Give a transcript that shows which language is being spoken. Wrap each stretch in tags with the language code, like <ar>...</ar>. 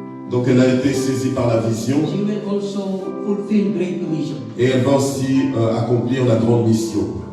<fr>donc elle a été saisie par la vision,</fr> <en>she will also fulfill great commission.</en> <fr>et elle va aussi accomplir la grande mission.</fr>